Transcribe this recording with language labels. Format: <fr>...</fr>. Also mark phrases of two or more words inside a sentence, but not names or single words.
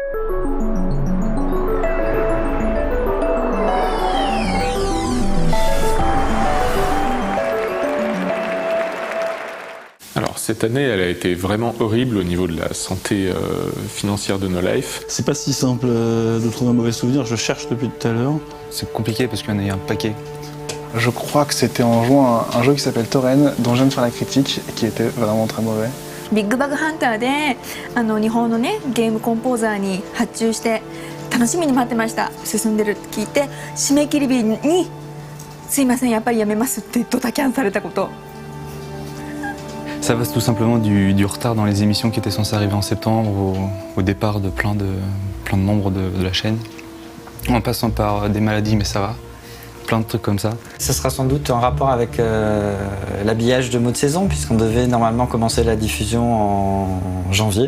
<fr>Alors, cette année, elle a été vraiment horrible au niveau de la santé financière de No Life. C'est pas si simple de trouver un mauvais souvenir, je cherche depuis tout à l'heure. C'est compliqué parce qu'il y en a un paquet. Je crois que c'était en jouant à un jeu qui s'appelle Torren, dont je viens de faire la critique, et qui était vraiment très mauvais.</fr> <ja>ビッグバグハンターで日本のねゲームコンポーザーに発注して楽しみに待ってました。進んでるって聞いて締め切り日にすいませんやっぱりやめますってドタキャンされたこと。</ja> <fr>Ça va tout simplement du retard dans les émissions qui étaient censées arriver en septembre, au départ de plein de membres de la chaîne, en passant par des maladies, mais ça va, plein de trucs comme ça. Ça sera sans doute en rapport avec l'habillage de mot de saison, puisqu'on devait normalement commencer la diffusion en janvier.</fr>